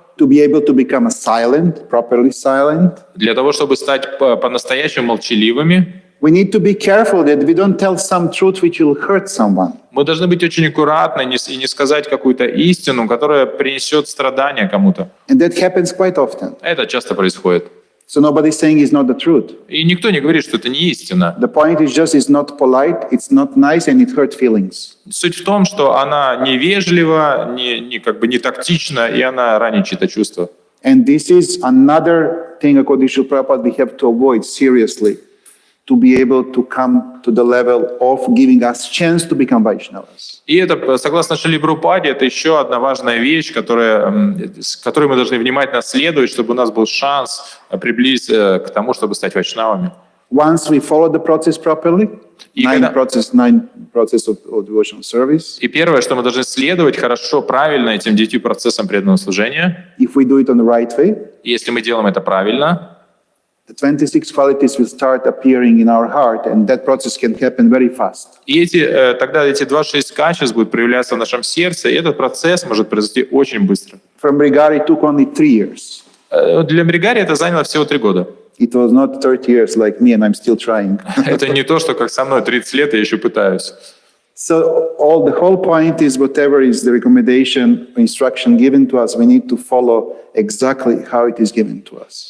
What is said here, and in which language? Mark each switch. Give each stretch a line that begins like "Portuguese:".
English: To be able to become a silent, properly silent,
Russian: для того, чтобы стать по-настоящему молчаливыми,
English: we need to be careful that we don't tell some truth which will hurt someone.
Russian: мы должны быть очень аккуратны и не сказать какую-то истину, которая принесет страдания кому-то.
English: And that happens quite often.
Russian: Это часто происходит.
English: So nobody's saying it's not the truth.
Russian: И никто не говорит, что это не истина.
English: The point is just it's not polite, it's not nice, and it hurts feelings.
Russian: Суть в том, что она невежлива, не тактична, и она ранит чьи-то чувства.
English: And this is another thing, according to Prabhupada, we have to avoid seriously, to be able to come to the level of giving us chance to become Vaishnavas.
Russian: И это, согласно Шриле Прабхупаде, это еще одна важная вещь, с которой мы должны внимательно следовать, чтобы у нас был шанс приблизиться к тому, чтобы стать вайшнавами.
English: Once we follow the process properly, nine process of devotional service.
Russian: И первое, что мы должны следовать хорошо, правильно этим 9 процессам преданного служения.
English: If we do it on the right way,
Russian: Если мы делаем это правильно,
English: the 26 qualities will start appearing in our heart, and that process can happen very fast.
Russian: и тогда эти 26 качеств будут проявляться в нашем сердце, и этот процесс может произойти очень быстро.
English: From Brigari it took only 3 years.
Russian: Для Мригари это заняло всего 3 года.
English: It was not 30 years like me, and I'm still trying.
Russian: Это не то, что как со мной 30 лет, я еще пытаюсь.
English: So the whole point is whatever is the recommendation, instruction given to us, we need to follow exactly how it is given to us.